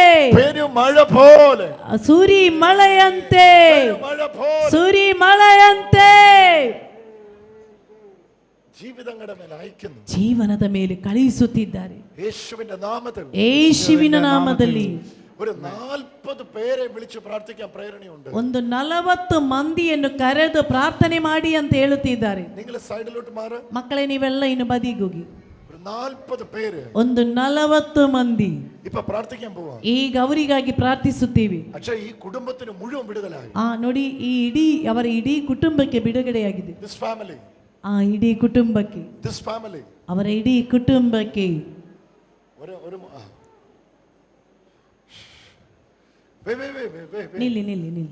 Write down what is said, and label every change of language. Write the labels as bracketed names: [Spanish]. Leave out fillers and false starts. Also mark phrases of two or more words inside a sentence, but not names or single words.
[Malayalam] പെരുമഴ പോലെ, [Kannada] ಸುರಿ ಮಳೆಯಂತೆ, [Malayalam] മഴ പോലെ [Kannada] ಸುರಿ ಮಳೆಯಂತೆ [Malayalam] ജീവിതങ്ങളുടെ മേൽ അയക്കുന്നു. [Kannada] ಜೀವನದ ಮೇಲೆ ಕಳುಹಿಸುತ್ತಿದ್ದಾರೆ. [Malayalam] യേശുവിന്റെ നാമത്തിൽ [Kannada] ಯೇಸುವಿನ ನಾಮದಲ್ಲಿ [Malayalam] ഒരു 40 പേരെ വിളിച്ച് പ്രാർത്ഥിക്കാൻ പ്രേരണയുണ്ട്. [Kannada] ಒಂದು 40 ಮಂದಿಯನ್ನು ಕರೆದು ಪ್ರಾರ್ಥನೆ ಮಾಡಿ ಅಂತ ಹೇಳುತ್ತಿದ್ದಾರೆ. [Malayalam] നിങ്ങൾ സൈഡിലോട്ട് മാറ്. [Kannada] ಮಕ್ಕಳೇ ನೀವೆಲ್ಲ ಇನ್ನು ಬದಿಗೆ ಹೋಗಿ. [Malayalam] ഒരു 40 പേര്. [Kannada] ಒಂದು 40 ಮಂದಿ [Malayalam] ഇപ്പോ പ്രാർത്ഥിക്കാൻ പോവാ. [Kannada] ಈಗ ಅವರಿಗಾಗಿ ಪ್ರಾರ್ಥಿಸುತ್ತೀವಿ. [Malayalam] പക്ഷേ ഈ കുടുംബത്തിന് മുഴുവൻ വിടുതലായി. [Kannada] ನೋಡಿ ಈ ಅವರ ಇಡೀ ಕುಟುಂಬಕ್ಕೆ ಬಿಡುಗಡೆಯಾಗಿದೆ. [English] This family. [Kannada] ಇಡೀ ಕುಟುಂಬಕ್ಕೆ. [English] This family. [Kannada] ಅವರ ಇಡೀ ಕುಟುಂಬಕ್ಕೆ. ನಿಲ್ಲಿ ನಿಲ್ಲಿ ನಿಲ್ಲಿ.